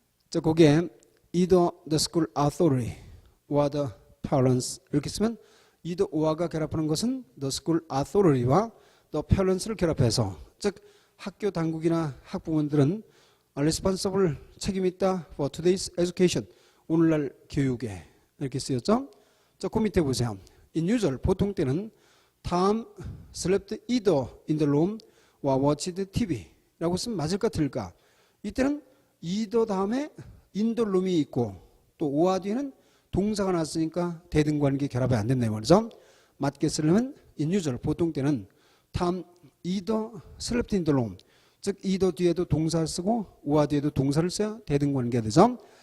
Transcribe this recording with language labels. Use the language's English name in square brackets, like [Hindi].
[Korean] 자, 거기에 [English] either the school authority or the parents [Korean] 이렇게 쓰면 either 오와가 결합하는 것은 the school authority와 the parents를 결합해서 즉 학교 당국이나 학부모들은 responsible 책임이 있다 [English] for today's education [Korean] 오늘날 교육에 이렇게 쓰였죠. 자, 그 밑에 보세요. [English] in usual [Korean] 보통 때는 [English] Tom slept either in the room or watched TV [Korean] 라고 쓰면 맞을까 틀릴까? 이때는 either 다음에 in the room이 있고 또 오와 뒤에는 동사가 났으니까 대등관계 결합이 안 된다 이 말이죠. 맞게 쓰려면 [English] in usual [Korean] 보통 때는 [English] Tom either slept in the room [Korean] 즉 either 뒤에도 동사를 쓰고 오와 뒤에도 동사를 써야 대등관계가 되죠.